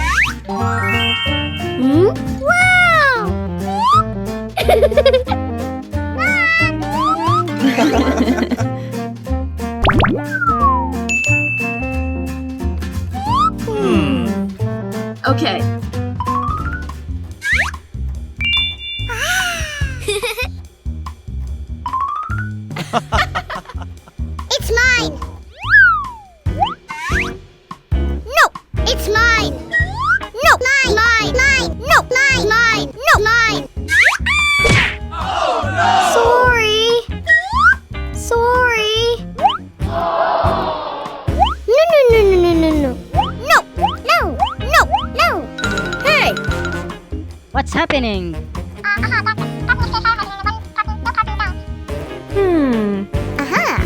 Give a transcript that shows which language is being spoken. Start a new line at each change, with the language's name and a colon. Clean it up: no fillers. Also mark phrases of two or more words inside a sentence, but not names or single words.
English: Hmm? Wow! Okay. It's mine! No! It's mine! No! Mine! Mine! Mine! No! Mine! Mine! No! Mine! Oh no! Sorry! Sorry! No! No! No! No! No! No! No! No! No! No! Hey! What's happening? Aha!